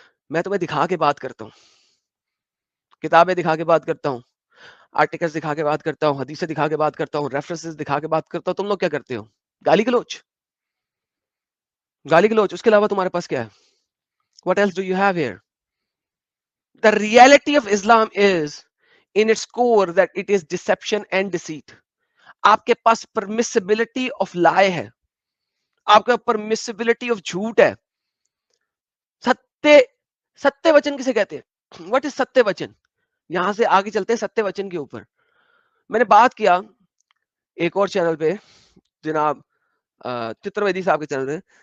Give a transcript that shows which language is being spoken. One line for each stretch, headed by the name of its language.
Urdu: میں تمہیں دکھا کے بات کرتا ہوں, کتابیں دکھا کے بات کرتا ہوں, آرٹیکلز دکھا کے بات کرتا ہوں, حدیثیں دکھا کے بات کرتا ہوں, ریفرنسز دکھا کے بات کرتا ہوں. تم لوگ کیا کرتے ہو؟ گالی گلوچ, گالی گلوچ. اس کے علاوہ تمہارے پاس کیا ہے؟
English: What else do you have here? The reality of Islam is in its core that it is deception and deceit.
Urdu: آپ کے پاس
English: permissibility of lie
Urdu: ہے, آپ کا
English: permissibility of
Urdu: جھوٹ ہے. ستیہ وچن کسے کہتے ہیں؟
English: What is
Urdu: ستیہ وچن؟ یہاں سے آگے چلتے ہیں ستیہ وچن کے اوپر. میں نے بات کیا ایک اور چینل پہ, جناب چتر ویدی صاحب کے چینل پہ.